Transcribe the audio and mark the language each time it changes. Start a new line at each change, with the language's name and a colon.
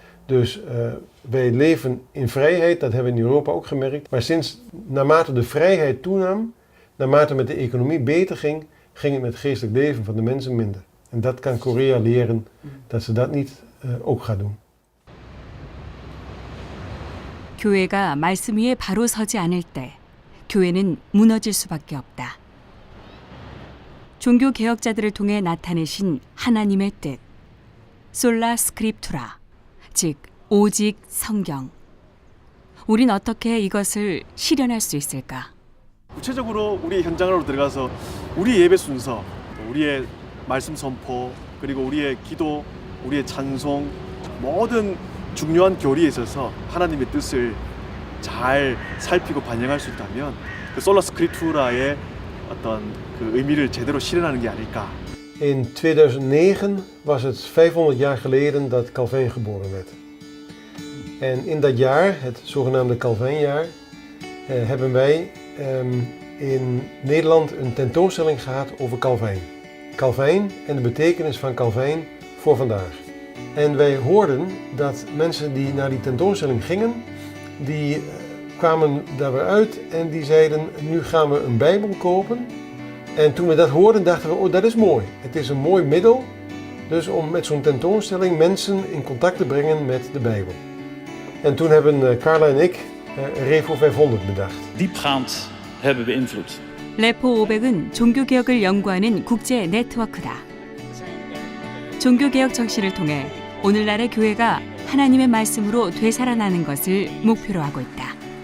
Dutch: Dus wij leven in vrijheid, dat hebben we in Europa ook gemerkt. Maar naarmate de vrijheid toenam, naarmate met de economie beter ging, ging het met het geestelijk leven van de mensen minder. En dat kan Korea leren, dat ze dat niet ook gaat doen.
Korean: 교회가 말씀 위에 바로 서지 않을 때 교회는 무너질 수밖에 없다. 종교 개혁자들을 통해 나타내신 하나님의 뜻, 솔라 스크립투라, 즉 오직 성경. 우린 어떻게 이것을 실현할 수 있을까? 구체적으로 우리 현장으로 들어가서 우리 예배 순서, 우리의 말씀 선포, 그리고 우리의 기도, 우리의 찬송, 모든 중요한 교리에 있어서 하나님의 뜻을 잘 살피고 반영할 수 있다면 그 솔라 스크립투라의 어떤 그 의미를 제대로 실현하는 게 아닐까.
Dutch: In 2009 was het 500 jaar geleden dat Calvin geboren werd. En in dat jaar, het zogenaamde Calvinjaar, hebben wij in Nederland een tentoonstelling gehad over Calvin. Calvin en de betekenis van Calvin voor vandaag. En wij hoorden dat mensen die naar die tentoonstelling gingen, die kwamen daar weer uit en die zeiden, nu gaan we een Bijbel kopen. En toen we dat hoorden dachten we, oh dat is mooi. Het is een mooi middel dus om met zo'n tentoonstelling mensen in contact te brengen met de Bijbel. En toen hebben Carla en ik Revo 500 bedacht. diepgaand hebben beïnvloed.
Korean: 레포 500은 종교개혁을 연구하는 국제 네트워크다. 종교개혁 정신을 통해 오늘날의 교회가 하나님의 말씀으로 되살아나는 것을 목표로 하고 있다.